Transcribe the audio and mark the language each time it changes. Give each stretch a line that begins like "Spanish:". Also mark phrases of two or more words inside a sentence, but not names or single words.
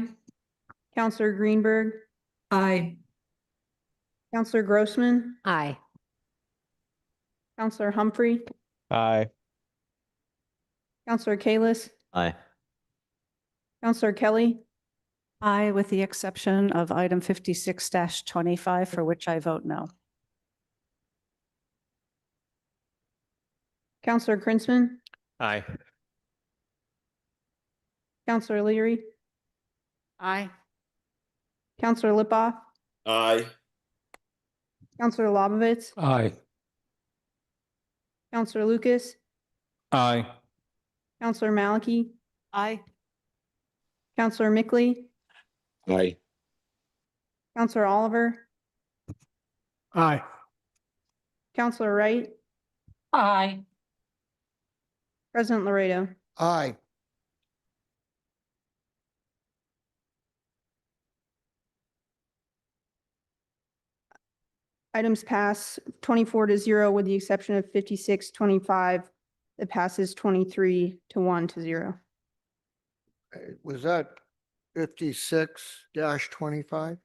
English: Counselor Greenberg, Aye. Counselor Grossman, Aye. Counselor Humphrey, Aye. Counselor Kalis, Aye. Counselor Kelly, Aye, with the exception of item 56-25, for which I vote no. Counselor Krinsman, Aye. Counselor Leary, Aye. Counselor Lipoff, Aye. Counselor Lobovitz, Aye. Counselor Lucas, Aye. Counselor Maliki, Aye. Counselor Mickley, Aye. Counselor Oliver, Aye. Counselor Wright, Aye. President Laredo. Aye. Items pass 24-0 with the exception of 56-25 that passes 23-1-0. Was that 56-25?